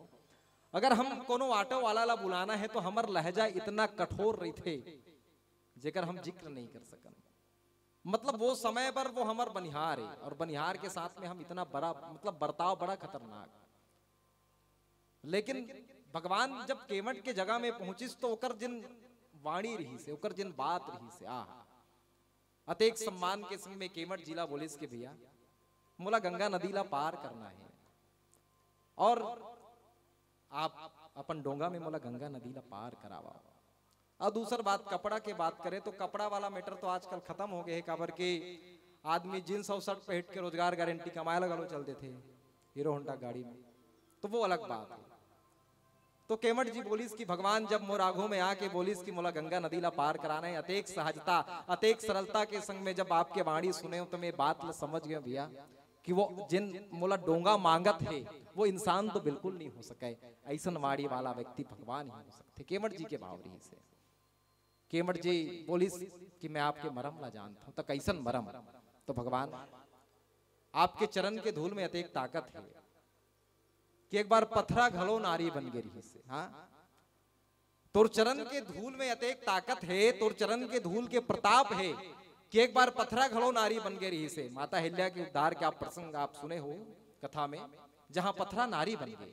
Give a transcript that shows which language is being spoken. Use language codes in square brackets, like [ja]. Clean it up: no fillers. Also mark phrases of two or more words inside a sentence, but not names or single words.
[hne] अगर हम कोनो ऑटो वाला ला बुलाना है तो हमर लहजा इतना कठोर रही थे जेकर हम जिक्र नहीं कर सकन। मतलब वो समय पर वो हमर बनिहार है और बनिहार के साथ में हम इतना बड़ा मतलब बर्ताव बड़ा खतरनाक। लेकिन भगवान जब केवट के जगह में पहुंचिस तो ओकर जिन वाणी रही से, ओकर जिन बात रही से, अतेक सम्मान के संग में केवट जिला बोलिस के भैया मोला गंगा नदी ला पार करना है और आप अपन डोंगा में मोला गंगा नदी ला पार करावा। और दूसर बात कपड़ा के बात करें तो कपड़ा वाला मैटर तो आजकल खत्म हो गए है, काबर के आदमी जींस और शर्ट पहन के रोजगार गारंटी कमाए लगा चलते थे हीरो होंडा गाड़ी में, तो वो अलग बात है। तो केवट जी बोलिस कि भगवान जब मोर आगू में आके बोलिस कि मोला गंगा नदी ला पार कराना है, अतेक सहजता अतेक सरलता के संग में जब आपके वाणी सुने तो मैं बात ला समझ गया भैया कि वो जिन मोला डोंगा मांगत है वो इंसान तो बिल्कुल नहीं हो सके, ऐसन वाणी वाला व्यक्ति भगवान ही हो सकते। केवट जी के भाव रही से केवट जी बोलिस कि मैं आपके मरम ला जानता हूं। तो कैसन मरम? तो भगवान आपके चरण के धूल में अतेक ताकत है कि एक बार पथरा घलो नारी बन गई रही से। हाँ, तोर चरण के धूल में अतेक ताकत है, तोर चरण के धूल के प्रताप है कि एक बार पथरा घलो नारी बन गई रही से। माता हिल्या के उद्धार के आप प्रसंग आप सुने हो कथा में, जहां पथरा नारी बन गई।